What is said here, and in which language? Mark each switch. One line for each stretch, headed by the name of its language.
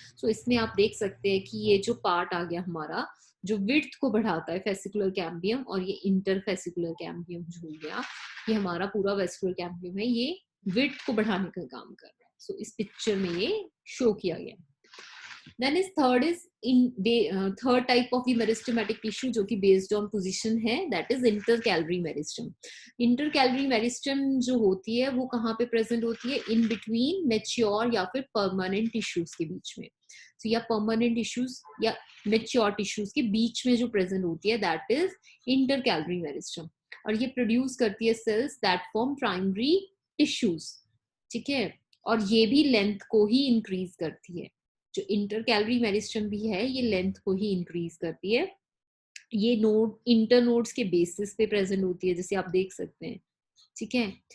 Hindi: सो इसमें आप देख सकते हैं कि ये जो पार्ट आ गया हमारा, जो विड्थ को बढ़ाता है फेसिकुलर कैम्बियम, और ये इंटरफेसिकुलर कैम्बियम जो हो गया, ये हमारा पूरा वेस्कुलर कैम्बियम है, ये विड्थ को बढ़ाने का काम कर रहा है। सो इस पिक्चर में ये शो किया गया।
English: Then is third type of the meristematic tissue
Hindi: जो कि
English: based on position है, that is intercalary meristem.
Hindi: Intercalary meristem जो होती है वो कहाँ पे present होती है?
English: In between mature
Hindi: या फिर permanent tissues के बीच में.
English: So या permanent tissues या mature tissues
Hindi: के बीच में जो
English: present होती है, that is intercalary meristem.
Hindi: और ये produce करती है
English: cells that form primary tissues,
Hindi: ठीक है। और ये भी लेंथ को ही इंक्रीज करती है। जो इंटरकैलरी मेरिस्टेम भी है ये लेंथ को ही इंक्रीज करती है। ये नोड इंटरनोड्स के बेसिस पे प्रेजेंट होती है, जैसे आप देख सकते हैं, ठीक है।